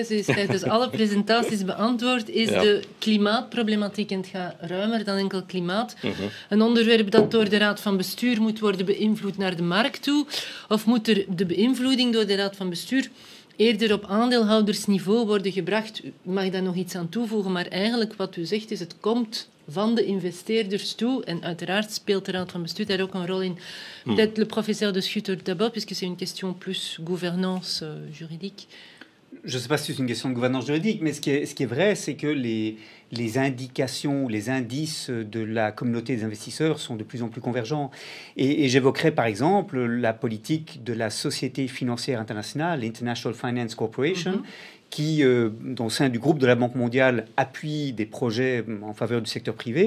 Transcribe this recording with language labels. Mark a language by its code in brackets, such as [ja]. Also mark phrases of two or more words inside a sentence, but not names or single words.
[nl] Ze is tijdens alle presentaties beantwoord. Is de klimaatproblematiek, en het gaat ruimer dan enkel klimaat, een onderwerp dat door de Raad van Bestuur moet worden beïnvloed naar de markt toe? Of moet er de beïnvloeding door de Raad van Bestuur eerder op aandeelhoudersniveau worden gebracht? U mag daar nog iets aan toevoegen, maar eigenlijk wat u zegt is, het komt van de investeerders toe. En uiteraard speelt de Raad van Bestuur daar ook een rol in. [fr] Peut-être le professeur De Schutter d'abord, puisque c'est une question plus gouvernance juridique. Je ne sais pas si c'est une question de gouvernance juridique, mais ce qui est vrai, c'est que les indications, les indices de la communauté des investisseurs sont de plus en plus convergents. Et j'évoquerai par exemple la politique de la Société financière internationale, l'International Finance Corporation, qui, au sein du groupe de la Banque mondiale, appuie des projets en faveur du secteur privé.